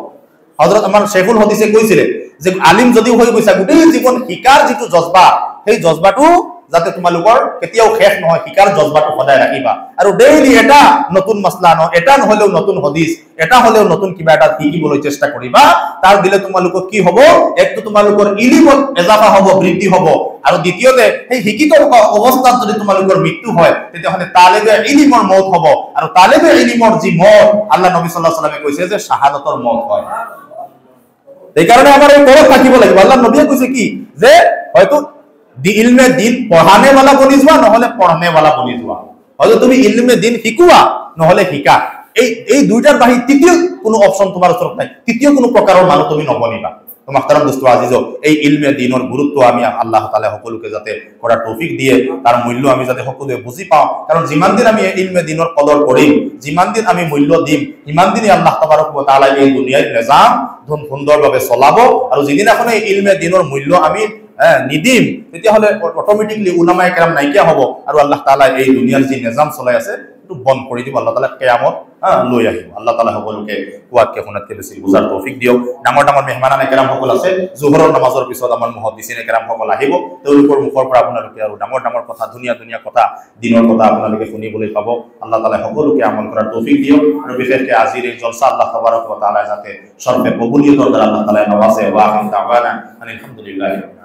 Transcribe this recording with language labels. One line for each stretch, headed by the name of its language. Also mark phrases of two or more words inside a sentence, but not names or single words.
Assamese: হযরত আমাৰ শেখুল হাদিসে কৈছিলে যে আলিম যদি হৈ গৈছা গোটেই জীৱন শিকাৰ যিটো জজবা, সেই জজবাটো যাতে তোমালোকৰ কেতিয়াও শেষ নহয়, শিকাৰ জজবাটো সদায় ৰাখিবা আৰু ডেইলি এটা নতুন মাসলা এটা নহলেও নতুন হাদিস, এটা হলেও নতুন কিবা এটা শিকিবলৈ চেষ্টা কৰিবা। তাৰ দিলে তোমালোকৰ কি হ'ব? একটো তোমালোকৰ ইলমত এজাফা হ'ব, বৃদ্ধি হ'ব, আৰু দ্বিতীয়তে সেই শিক্ষিত অৱস্থাত যদি তোমালোকৰ মৃত্যু হয় তেতিয়াহ'লে তালিবে ইলমৰ মত হ'ব, আৰু তালিবে ইলমৰ যি মত আল্লাহ নবী
Arabic: صلى الله عليه وسلم
Assamese: কৈছে যে শাহাদাতৰ মত হয়। এই কাৰণে আমাৰ এই পৰখ থাকিব লাগিব। আল্লাহ নবীয়ে কৈছে কি যে হয়তো ইলমে দিন
Urdu: پڑھانے والا
Assamese: বনি যোৱা নহলে
Urdu: پڑھنے والا
Assamese: বনি যোৱা, হয়তো তুমি ইলমে দিন শিকোৱা নহলে শিকা। এই দুইটাৰ বাহিৰে তৃতীয় কোনো অপচন তোমাৰ ওচৰত নাই, তৃতীয় কোনো প্ৰকাৰৰ মানুহ তুমি নবনিবা।
Urdu: تو محترم دوست عزیز,
Assamese: এই ইলমে দিনৰ গুৰুত্ব আমি আল্লাহ তাআলা সকলোকে যাতে কৰাৰ তৌফিক দিয়ে, তাৰ মূল্য আমি যাতে সকলোৱে বুজি পাওঁ। কাৰণ যিমান দিন আমি ইলমে দিনৰ কদৰ কৰিম, যিমান দিন আমি মূল্য দিম, ইমান দিনই
Arabic: الله تبارك وتعالى
Assamese: এই দুনিয়াৰ নিজাম সুন্দৰভাৱে চলাব। আৰু যিদিনাখন এই ইলমে দিনৰ মূল্য আমি নিদিম তেতিয়াহ'লে অট'মেটিকলি
Urdu: علمائے کرام
Assamese: নাইকিয়া হ'ব আৰু আল্লাহ তাআলা এই দুনিয়াৰ যি নিজাম চলাই আছে এইটো বন্ধ কৰি দিব। আল্লাহ তাআলা কিয়ামত লৈ আহিব। আল্লাহ তাআলা সকলোকে কোৱাতকে শুনাতকে বেছি বুজাৰ তৌফিক দিয়ক। ডাঙৰ ডাঙৰ
Urdu: مہمانان کرام
Assamese: সকল আছে, জোহৰৰ নামাজৰ পিছত আমাৰ
Urdu: محدثین کرام
Assamese: সকল আহিব, তেওঁলোকৰ মুখৰ পৰা আপোনালোকে আৰু ডাঙৰ ডাঙৰ কথা, ধুনীয়া ধুনীয়া কথা, দিনৰ কথা আপোনালোকে শুনিবলৈ পাব। আল্লাহ তাআলা সকলোকে আমল কৰাৰ তৌফিক দিয়ক। আৰু বিশেষকৈ আজিৰ এই জলসা
Arabic: الله تبارك وتعالى
Assamese: যাতে সৰ্বে কবুলিয়তৰ দ্বাৰা আল্লাহ তাআলা নৱাজে।
Arabic: وآخر دعوانا الحمد لله